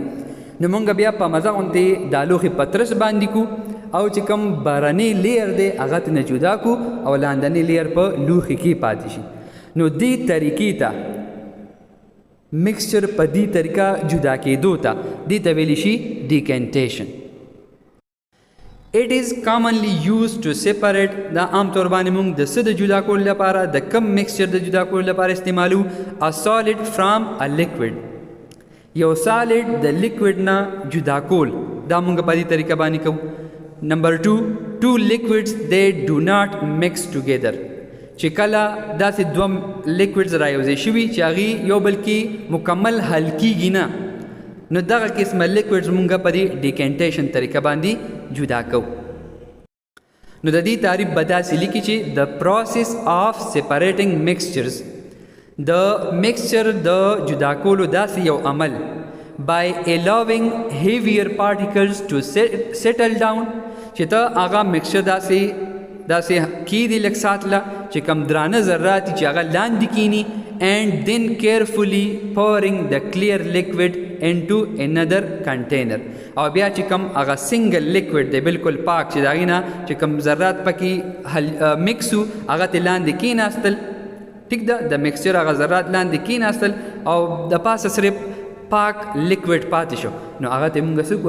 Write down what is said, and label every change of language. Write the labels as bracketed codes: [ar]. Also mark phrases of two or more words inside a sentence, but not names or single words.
[ps] نو مونږ بیا په مزه غوندې دا لوښي پترس باندې کو، او چې کوم بارني لیر دی هغه ترې نه جدا کو او لاندني لیر په لوښي کې پاتې شي. نو دې طریقې ته مکسچر په دې طریقه جدا کېدو ته دې ته ویلی شي ډیکنټیشن. [en] It is commonly used to separate. [ps] دا عام طور باندې موږ د څه د جدا کولو لپاره، د کم مکسچر د جدا کولو لپاره استعمالو؟ [en] a solid from a liquid. [ps] یو سالډ د لیکوډ نه جدا کول دا موږ په دې طریقه باندې کوو. [en] نمبر 2، two liquids they do not mix together. [ps] چې کله داسې دوه لیکوډز رایوځای شوي چې هغې یو بل کې مکمل حل کیږي نه، نو دغه قسمه لیکوډز مونږ په دې ډیکنټیشن طریقه باندې جدا کوو. نو د دې تعریف به داسې لیکي چې د [en] process of separating mixtures, [ps] د مکسچر د جدا کولو داسې یو عمل [en] by allowing heavier particles to settle down، [ps] چې ته هغه مکسچر داسې کیدي لږ ساتله چې کم درانه ذرات چې هغه لاندې کینی، [en] and then carefully pouring the clear liquid into another container. [ps] او بیا چې کم هغه [en] single liquid [ps] دی بالکل پاک، چې د هغې نه چې کم ذرات پکې مکسو هغه ته لاندې کیناستل. ټیک ده، د مکسچر هغه ذرات لاندې کیناستل او د پاسه صرف پاک لیکوډ پاتې شو. نو هغه ته مونږ څه کړو؟